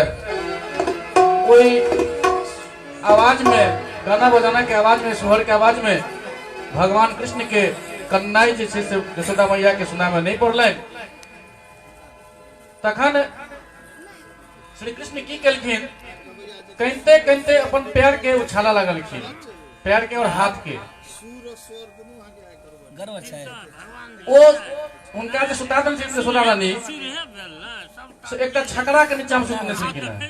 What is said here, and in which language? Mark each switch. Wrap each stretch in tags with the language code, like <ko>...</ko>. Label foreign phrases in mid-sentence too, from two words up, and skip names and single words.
<mai>कोई आवाज में, गाना बजाना के आवाज में, सोहर के आवाज में भगवान कृष्ण के कन्नाई जे छै से यशोदा मैया के सुना में नहीं पड़ल। तखन श्री कृष्ण की केलखिन, कहिते कहिते अपन पैर के उछाला लगलखिन, पैर के और हाथ के। ओ उनका जे सुता देल छै यशोदा रानी से एकटा छकड़ा के नीचा में सुतने छलखिन।</mai>